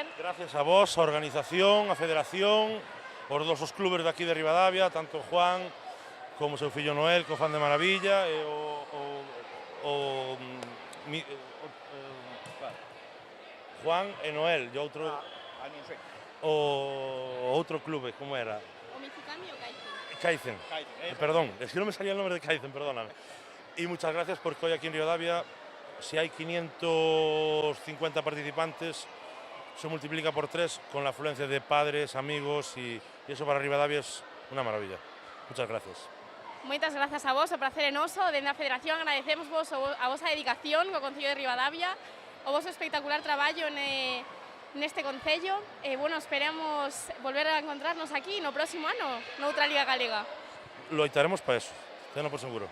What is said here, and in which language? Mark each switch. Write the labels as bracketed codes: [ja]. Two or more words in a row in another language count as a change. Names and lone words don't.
[gl] Gracias a vos, a organización, a federación, os dos clubes de aquí de Ribadavia, tanto Juan como seu fillo Noel, co fan de maravilla, e Juan e Noel, e outro... non sei. O outro clube, como era? O Mizukami ou Kaizen? Kaizen. [es] Perdón, es que non me salía el nombre de Kaizen, perdóname. Y muchas gracias porque hoy aquí en Ribadavia, si hay 550 participantes, se multiplica por 3 con la afluencia de padres, amigos, y eso para Ribadavia es una maravilla. Muchas gracias. [gl] Moitas grazas a vos, o prazer é noso. Dende a Federación agradecemos vos a vosa dedicación co Concello de Ribadavia, o voso espectacular traballo neste Concello. Bueno, esperamos volver a encontrarnos aquí no próximo ano, noutra Liga Galega. Loitaremos para eso, tenlo por seguro.